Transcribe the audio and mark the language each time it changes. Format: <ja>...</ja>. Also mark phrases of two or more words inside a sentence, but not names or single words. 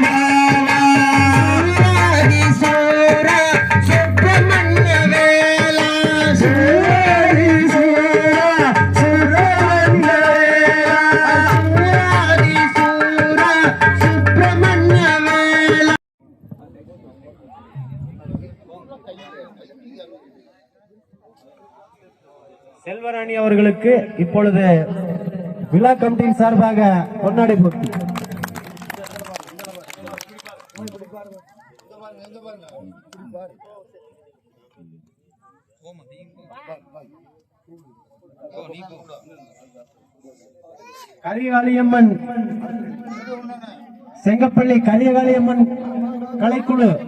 <kn>ಸೂರ ಸುಬ್ರಹ್ಮಣ್ಯ ವೇಲ ಸೂರಿ ಸೂರ ಸುಬ್ರಹ್ಮಣ್ಯ ವೇಲ ಸೂರಾದಿ ಸೂರ ಸುಬ್ರಹ್ಮಣ್ಯ ವೇಲ</kn> <ta>செல்வராணி அவர்களுக்கு இப்பொழுது விழா கமிட்டியின் சார்பாக பொன்னாடை போட்டி. கலிகாளியம்மன் செங்கப்பள்ளி கலிகாளியம்மன் கலைக்குழு</ta>